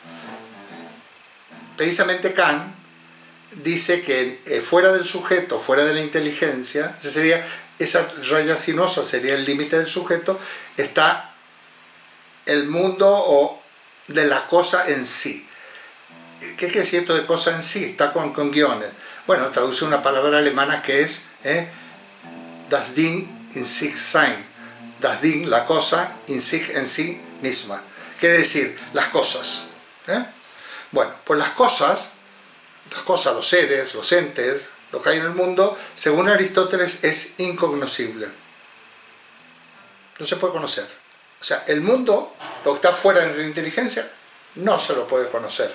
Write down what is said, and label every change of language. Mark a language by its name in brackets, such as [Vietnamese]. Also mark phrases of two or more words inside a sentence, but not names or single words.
[Spanish] Precisamente Kant dice que fuera del sujeto, fuera de la inteligencia, esa raya sinuosa sería el límite del sujeto, está el mundo o de la cosa en sí. ¿Qué quiere decir esto de cosa en sí? Está con guiones. Bueno, traduce una palabra alemana que es [German] das Ding in sich sein. Das Ding, [Spanish] la cosa, [German] in sich, [Spanish] en sí misma. Quiere decir, las cosas. Bueno, pues las cosas, los seres, los entes, lo que hay en el mundo, según Aristóteles, es incognoscible. No se puede conocer. O sea, el mundo, lo que está fuera de la inteligencia, no se lo puede conocer.